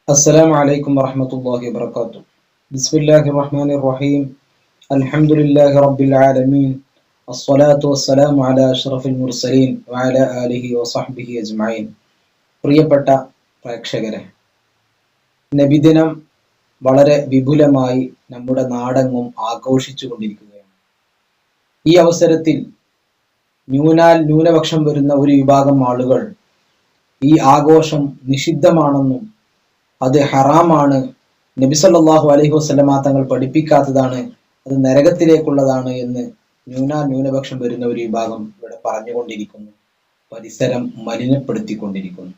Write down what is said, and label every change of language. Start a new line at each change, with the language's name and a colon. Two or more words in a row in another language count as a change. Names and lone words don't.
Arabic: السلام عليكم ورحمة الله وبركاته. بسم الله الرحمن الرحيم. الحمد لله رب العالمين. الصلاة والسلام على أشرف المرسلين وعلى آله وصحبه أجمعين.
Malayalam: പ്രിയപ്പെട്ട പ്രേക്ഷകരെ, നബിദിനം വളരെ വിപുലമായി നമ്മുടെ നാടെങ്ങും ആഘോഷിച്ചു കൊണ്ടിരിക്കുകയാണ്. ഈ അവസരത്തിൽ ന്യൂനപക്ഷം വരുന്ന ഒരു വിഭാഗം ആളുകൾ ഈ ആഘോഷം നിഷിദ്ധമാണെന്നും അത് ഹറാമാണ്, നബി
Arabic: صلى الله عليه وسلم
Malayalam: തങ്ങൾ പഠിപ്പിക്കാത്തതാണ്, അത് നരകത്തിലേക്കുള്ളതാണ് എന്ന് ന്യൂനപക്ഷം വരുന്ന ഒരു വിഭാഗം ഇവിടെ പറഞ്ഞുകൊണ്ടിരിക്കുന്നു, പരിസരം മലിനപ്പെടുത്തിക്കൊണ്ടിരിക്കുന്നു.